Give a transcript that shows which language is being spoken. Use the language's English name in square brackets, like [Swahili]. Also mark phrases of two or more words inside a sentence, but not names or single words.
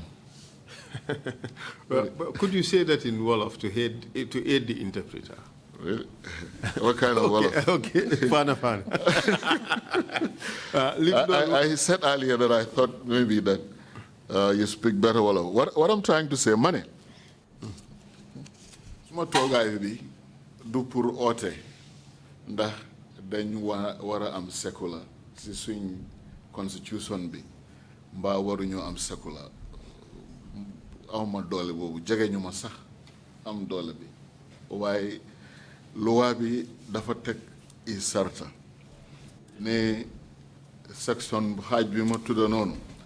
[English] But could you say that in Wolof to aid the interpreter? Really? What kind of Wolof? Okay, fana. I said earlier that I thought maybe that you speak better Wolof. What I'm trying to say, money. [Wolof] Suma togaay bi du pour oote ndax dañ wara am secular ci suñ constitution bi mbaa waruñu am secular awma doole boobu jegeñu ma sax am doole bi waaye loi bi dafa teg i sarta ne section xaaj bi ma tudda noonu